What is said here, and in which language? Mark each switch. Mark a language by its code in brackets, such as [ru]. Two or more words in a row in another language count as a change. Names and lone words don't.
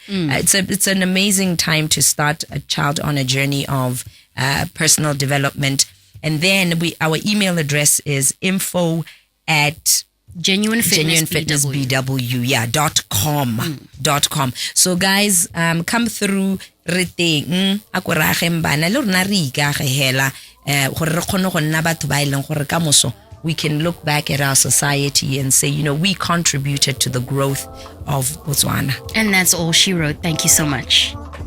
[en] It's an amazing time to start a child on a journey of personal development. And then our email address is info@genuinefitnessbw.com. So guys, come through [tn] reteng akorageng bana le rona re ikagehela gore re kgone go nna batho ba ileng gore ka moso [en] we can look back at our society and say, we contributed to the growth of Botswana. And that's all she wrote. Thank you so much.